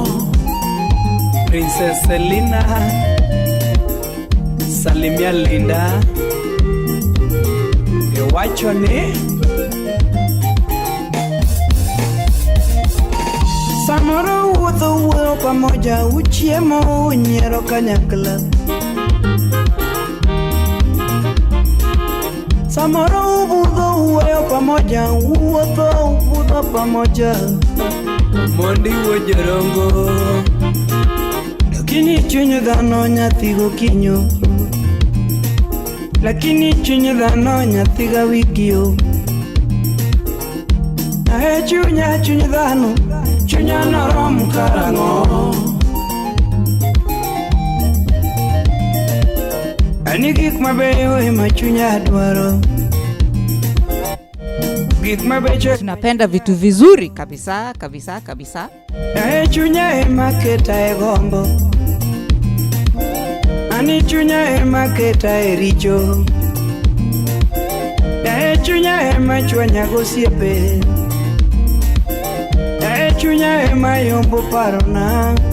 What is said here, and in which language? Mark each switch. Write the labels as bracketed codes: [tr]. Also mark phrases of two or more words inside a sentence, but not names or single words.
[luo] Princess Selina Salimia Linda Ewacho ni samoro wuotho pamoja, uchiemo unyiero kanyakla. Samoro ubudho uweyo pamoja, ubudho pamoja, mondi wojorongo. Lakini chuny dhano nyathi gokinyo, lakini chuny dhano nyathi ga wikio. Chuny dhano, chunya norom karang'o. Ani gik mabeyo ema chunya dwaro, gik mabeyo. [sw] Tunapenda vitu vizuri kabisa kabisa kabisa. [luo] Chunya ema keta e gombo, ani chunya ema keta e richo. Chunya ema chwanya gosiepe, chunya ema yombo parona.